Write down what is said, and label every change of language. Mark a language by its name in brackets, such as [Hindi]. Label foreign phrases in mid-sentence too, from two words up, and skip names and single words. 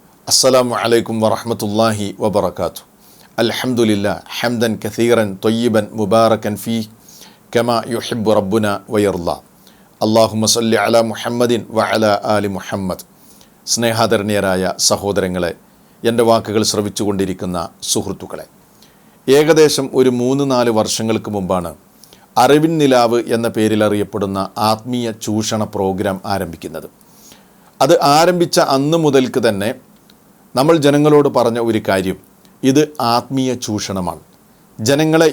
[Arabic] السلام عليكم ورحمة الله وبركاته. الحمد لله حمدا كثيرا طيبا مباركا فيه كما يحب ربنا ويرضى. اللهم صل على محمد وعلى آل محمد. [Malayalam] സ്നേഹാദരണീയരായ സഹോദരങ്ങളെ, എൻ്റെ വാക്കുകൾ ശ്രവിച്ചുകൊണ്ടിരിക്കുന്ന സുഹൃത്തുക്കളെ, ഏകദേശം ഒരു 3-4 വർഷങ്ങൾക്ക് മുമ്പാണ് അറിവിൻ നിലാവ് എന്ന പേരിൽ അറിയപ്പെടുന്ന ആത്മീയ ചൂഷണ പ്രോഗ്രാം ആരംഭിക്കുന്നത്. അത് ആരംഭിച്ച അന്ന് മുതൽക്ക് തന്നെ നമ്മൾ ജനങ്ങളോട് പറഞ്ഞ ഒരു കാര്യം, ഇത് ആത്മീയ ചൂഷണമാണ്, ജനങ്ങളെ